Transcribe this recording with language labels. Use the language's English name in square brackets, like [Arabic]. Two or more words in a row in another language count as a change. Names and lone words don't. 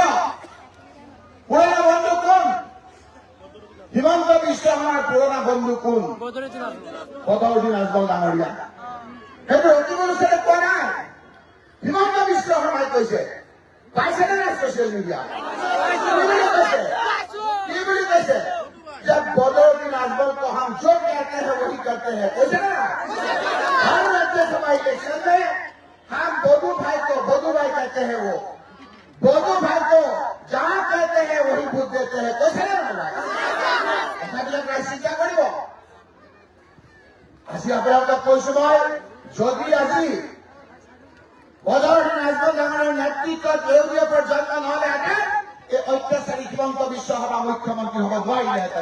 [Assamese] পুৰণা বন্ধু কোন? হিমন্ত বিশ্ব শৰ্মাৰ পুৰণা বন্ধু কোন? বদৰুদ্দিন আজমল ডাঙৰীয়া। সেইটো অতিবুল হুছেইনে কোৱা নাই, হিমন্ত বিশ্ব শৰ্মাই কৈছে। পাইছেনে নাই [English] social media? [Assamese] কি বুলি কৈছে যে বদৰুদ্দিন আজমল [Hindi] को हम जो कहते हैं वही करते हैं, [Assamese] কৈছে না? [Hindi] हर राज्यसभा इलेक्शन में हम बदू भाई को बदू भाई कहते हैं, वो बदू भाई को जहां कहते हैं वही भोट देते हैं, [Assamese] কৈছে না? কথাবিলাক চিন্তা কৰিব। আজি আপোনালোকক কৈছো মই, যদি আজি বদৰুদ্দিন আজমল ডাঙৰীয়াৰ নেতৃত্বত ইউডিএফৰ জন্ম নহলেহেঁতেন, এই অত্যাচাৰী হিমন্ত বিশ্ব শৰ্মা মুখ্যমন্ত্ৰী হ'ব নোৱাৰিলেহেঁতেন।